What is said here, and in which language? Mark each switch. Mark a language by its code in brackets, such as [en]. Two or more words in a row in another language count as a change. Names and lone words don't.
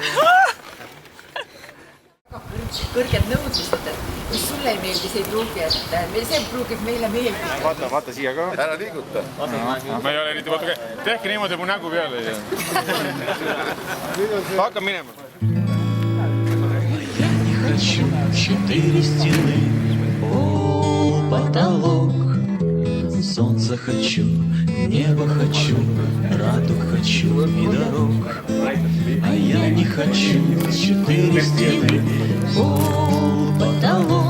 [et] Kõrged nõudmised, et mis sulle ei meeldis, ei pruugi, et see pruugib meile meeldida. Vaata siia ka. Ära liiguta. Ma ei ole eriti, vaata, tehke niimoodi mu nägu peale. Hakka minema. [ru] Я не хочу 4 стены, пол, потолок. Солнце хочу, небо хочу, радуг хочу и дорог. А я не хочу 4 стены, пол, потолок.